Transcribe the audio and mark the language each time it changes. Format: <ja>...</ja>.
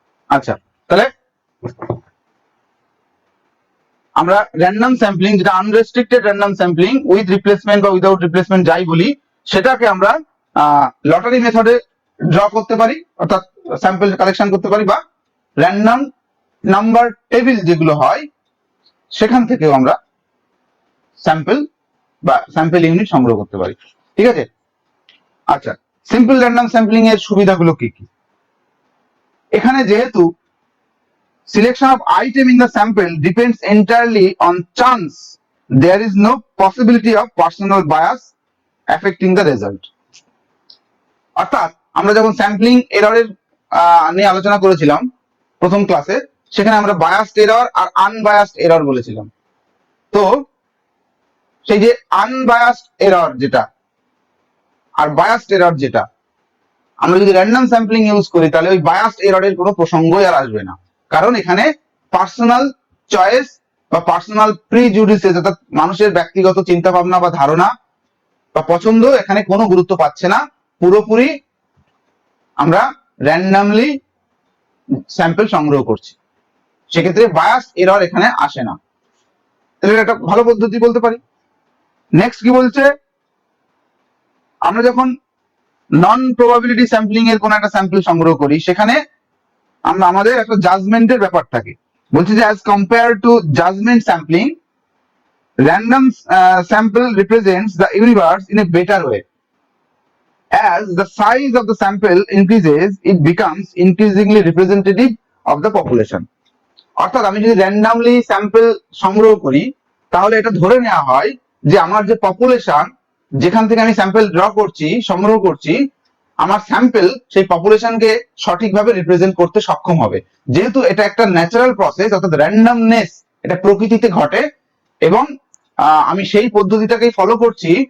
<bn>আচ্ছা, তাহলে আমরা র্যান্ডম স্যাম্পলিং, যেটা unrestricted random sampling with replacement বা উইদাউট রিপ্লেসমেন্ট যাই বলি, সেটাকে আমরা লটারি মেথডে ড্র করতে পারি, অর্থাৎ স্যাম্পল কালেকশন করতে পারি, বা র্যান্ডম নাম্বার টেবিল যেগুলো হয় সেখান থেকেও আমরা স্যাম্পল বা স্যাম্পল ইউনিট সংগ্রহ করতে পারি, ঠিক আছে। আচ্ছা, সিম্পল র্যান্ডম স্যাম্পলিং এর সুবিধাগুলো কি কি? এখানে যেহেতু</bn> <en>selection of item in the sample depends entirely on chance, there is no possibility of personal bias affecting the result.</en> <bn>অর্থাৎ আমরা যখন স্যাম্পলিং এররের নিয়ে আলোচনা করেছিলাম প্রথম ক্লাসে, সেখানে আমরা বায়াসড এরর আর আনবায়াসড এরর বলেছিলাম। তো সেই যে আনবায়াসড এরর যেটা আর বায়াসড এরর যেটা, আমরা যদি র্যান্ডম স্যাম্পলিং ইউজ করি তাহলে ওই বায়াসড এররের কোনো প্রসঙ্গই আর আসবে না, কারণ এখানে পার্সোনাল চয়েস বা পার্সোনাল প্রিজুডিসেস, অর্থাৎ মানুষের ব্যক্তিগত চিন্তা ভাবনা বা ধারণা বা পছন্দ এখানে কোনো গুরুত্ব পাচ্ছে না। পুরোপুরি আমরা র্যান্ডামলি স্যাম্পল সংগ্রহ করছি, সেক্ষেত্রে বায়াস এরর এখানে আসে না। তাহলে এটা একটা ভালো পদ্ধতি বলতে পারি। নেক্সট কি বলছে, আমরা যখন নন প্রবাবিলিটি স্যাম্পলিং এর কোন একটা স্যাম্পল সংগ্রহ করি, সেখানে আমরা আমাদের একটা জাজমেন্টের ব্যাপার থাকে। বলছি যে</bn> <en>As compare to judgement sampling, random sample represents the universe in a better way. As the size of the sample increases, it becomes increasingly representative of the population.</en> <bn>অর্থাৎ আমি যদি র্যান্ডামলি স্যাম্পল সংগ্রহ করি, তাহলে এটা ধরে নেওয়া হয় যে আমার যে পপুলেশন, যেখান থেকে আমি স্যাম্পল ড্র করছি, সংগ্রহ করছি, আমার স্যাম্পল সেই পপুলেশনকে সঠিকভাবে রিপ্রেজেন্ট করতে সক্ষম হবে। যেহেতু এটা একটা ন্যাচারাল প্রসেস, অর্থাৎ র্যান্ডামনেস এটা প্রকৃতিতে ঘটে, এবং আমি সেই পদ্ধতিটাকেই ফলো করছি।</bn>